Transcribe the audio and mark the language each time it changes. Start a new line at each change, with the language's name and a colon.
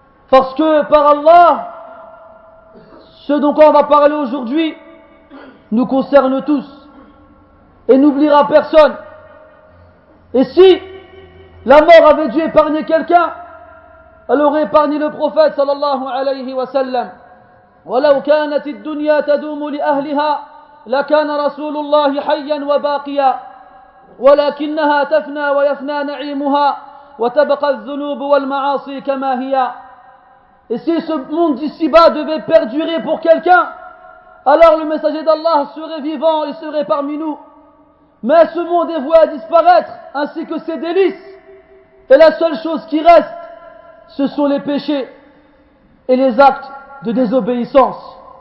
French: Parce que par Allah, ce dont on va parler aujourd'hui nous concerne tous et n'oubliera personne. Et si la mort avait dû épargner quelqu'un, elle aurait épargné le prophète sallallahu alayhi wa sallam.
Arabic: ولو كانت الدنيا تدوم لأهلها لكان رسول الله حيا وباقيا ولكنها تفنى ويفنى نعيمها وتبقى الذنوب والمعاصي كما هي.
French: Et si ce monde d'ici-bas devait perdurer pour quelqu'un, alors le messager d'Allah serait vivant et serait parmi nous. Mais ce monde est voué à disparaître, ainsi que ses délices. Et la seule chose qui reste, ce sont les péchés et les actes de désobéissance.